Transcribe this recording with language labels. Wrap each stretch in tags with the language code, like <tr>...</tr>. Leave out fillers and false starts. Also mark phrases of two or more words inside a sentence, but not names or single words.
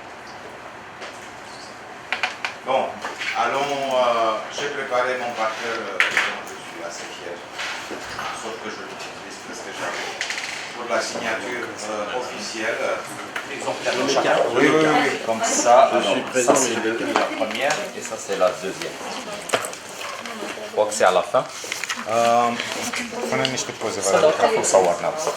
<fr>Bon, allons, j'ai préparé mon parterre dont je suis assez fier, sauf que je l'utilise presque jamais, pour la signature officielle. Exemplaire de chacun. Oui, oui, oui. Comme ça, Je suis alors, présent, ça c'est mais la première et ça c'est la deuxième. Je crois que c'est à la fin.</fr> <ro>Până niște poze, vă</ro> <fr>Ça</fr> <ro>arăt</ro> <fr>doit</fr> <ro>acum sau Arnab.</ro>